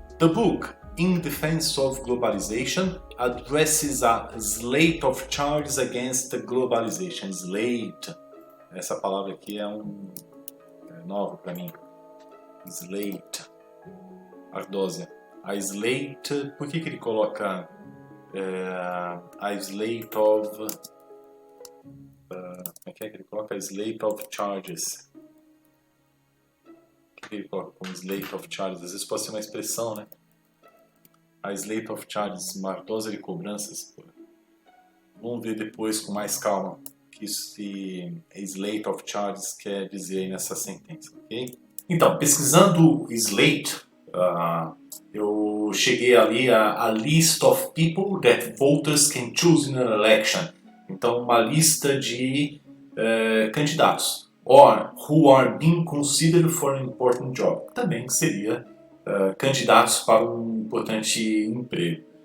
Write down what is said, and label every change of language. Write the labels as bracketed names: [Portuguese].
[English] The book, In Defense of Globalization, addresses a slate of charges against the globalization. Slate. [Portuguese] Essa palavra aqui é nova para mim. Slate. Ardósia. A slate, por que ele coloca a slate of... como é que ele coloca? [English] A slate of charges. [Portuguese] O que ele coloca como slate of charges? Às vezes pode ser uma expressão, né? [English] A slate of charges, [Portuguese] uma ardósia de cobranças. Vamos ver depois com mais calma o que esse [English] slate of charges [Portuguese] quer dizer aí nessa sentença, ok? Então, pesquisando slate, eu cheguei ali [English] a list of people that voters can choose in an election. [Portuguese] Então, uma lista de candidatos. [English] Or who are being considered for an important job. [Portuguese] Também seria candidatos para um importante emprego.